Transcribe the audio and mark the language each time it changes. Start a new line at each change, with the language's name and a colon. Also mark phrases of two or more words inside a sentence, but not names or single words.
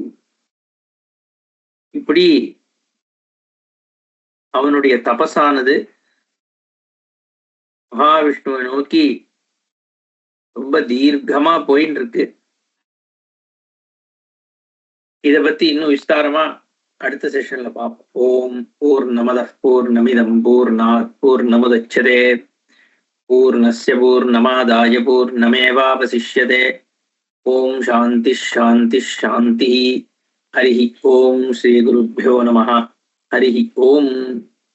Tamil: இப்படி அவனுடைய தபசானது மகாவிஷ்ணுவை நோக்கி ரொம்ப தீர்க்கமா போயின்னு இருக்கு. இத பத்தி இன்னும் விஸ்தாரமா அடுத்த செஷன்ல பார்ப்போம்.
Sanskrit: ॐ पूर्णमदः पूर्णमिदं पूर्णात् पूर्णमुदच्यते पूर्णस्य पूर्णमादाय पूर्णमेवावशिष्यते. ॐ शान्तिः शान्तिः शान्तिः. हरि ॐ श्री गुरुभ्यो नमः. हरि ॐ.